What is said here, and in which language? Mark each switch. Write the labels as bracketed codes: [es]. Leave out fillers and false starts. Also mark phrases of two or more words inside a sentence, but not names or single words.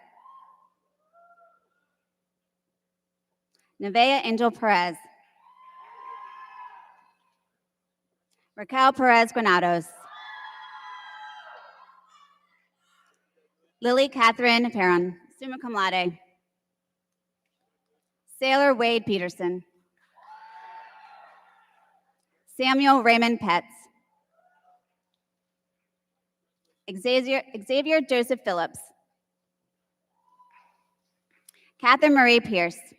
[en] Nevea Angel Perez. Raquel Perez Granados. Lily Catherine Perron, [la] summa cum laude. [en] Sailor Wade Peterson. Samuel Raymond Petz. Xavier Joseph Phillips. Catherine Marie Pierce.